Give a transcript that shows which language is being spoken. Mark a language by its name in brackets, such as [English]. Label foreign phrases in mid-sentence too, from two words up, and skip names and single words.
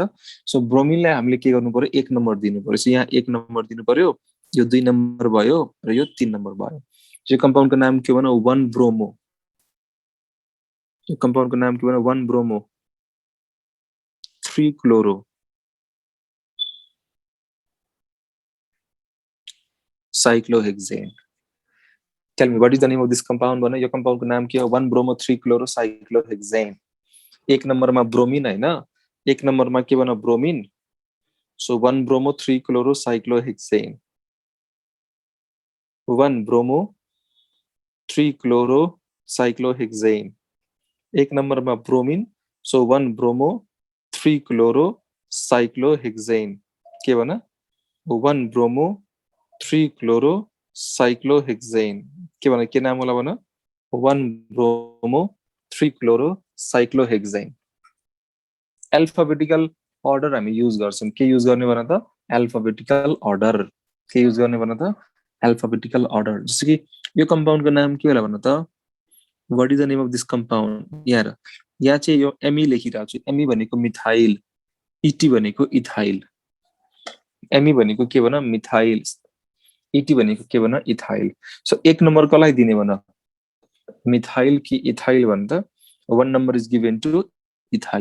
[Nepali] सो ब्रोमिनलाई हामीले के गर्नु पर्यो 1 नम्बर दिनु पर्यो. सो यहाँ 1 नम्बर दिनु पर्यो यो 2 नम्बर भयो र यो 3 नम्बर भयो। यो कम्पाउन्डको नाम के भन 1 ब्रोमो। यो कम्पाउन्डको नाम के भन 1 ब्रोमो 3 क्लोरो साइक्लोहेक्सेन। [English] Tell me what is the name of this compound भन। [Nepali] यो कम्पाउन्डको नाम के हो 1 ब्रोमो 3 क्लोरो साइक्लोहेक्सेन। एक नम्बरमा ब्रोमिन हैन, एक नम्बरमा के भन ब्रोमिन। सो 1 ब्रोमो 3 क्लोरो साइक्लोहेक्सेन। 1 ब्रोमो 3 क्लोरो साइक्लोहेक्सेन। एक नम्बरमा ब्रोमिन, सो 1 ब्रोमो 3 क्लोरो साइक्लोहेक्सेन। के भन 1 ब्रोमो 3 क्लोरो साइक्लोहेक्सेन। के भन के नाम होला भन 1 ब्रोमो 3 क्लोरो साइक्लोहेक्सेन। [English] alphabetical order [Nepali] हामी युज गर्छौं। के युज गर्ने भन त [English] alphabetical order. [Nepali] के युज गर्ने भन त [English] alphabetical order. [Nepali] जस्तो कि यो कम्पाउन्डको नाम के होला भन त [English] what is the name of this compound. [Nepali] यहाँ चाहिँ यो एमी लेखिरहेको छु। एमी भनेको मिथाइल, इटी भनेको इथाइल। एमी भनेको के भन मिथाइल, इटी भनेको के भन इथाइल। सो एक नम्बर कसलाई दिने भन मिथाइल कि इथाइल भन त [English] 1 number is given to ethyl.